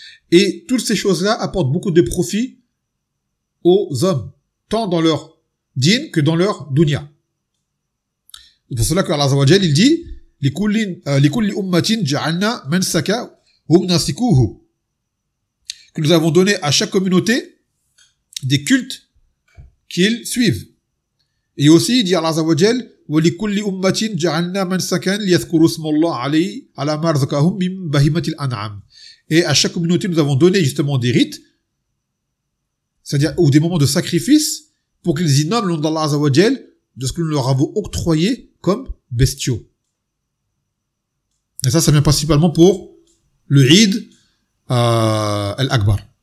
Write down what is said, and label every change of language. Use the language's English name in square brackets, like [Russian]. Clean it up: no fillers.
[French] Et toutes ces choses-là apportent beaucoup de profit aux hommes, tant dans leur din que dans leur dunya. C'est pour cela que Allah Azawajal, il dit, [Arabic] لِكُلِّ أُمَّةٍ جَعَلْنَا مَنْسَكَا هُمْ نَسِكُوهُ, [French] que nous avons donné à chaque communauté des cultes qu'ils suivent. Et aussi, il dit Allah Azawajal, [Arabic] وَلِكُلِّ أُمَّةٍ جَعَلْنَا مَنْسَكَاً لِيَذْكُرُوا اسْمَ اللَّهِ عَلَيْهِ عَلَى مَا رَزَقَهُمْ مِنْ بَهِيمَةِ الْأَنْعَامِ. [French] Et à chaque communauté, nous avons donné justement des rites, c'est-à-dire, ou des moments de sacrifice, pour qu'ils y nomment le nom d'Allah Azawajal, de ce que nous leur avons octroyé comme bestiaux. Et ça vient principalement pour le Eid al-Akbar.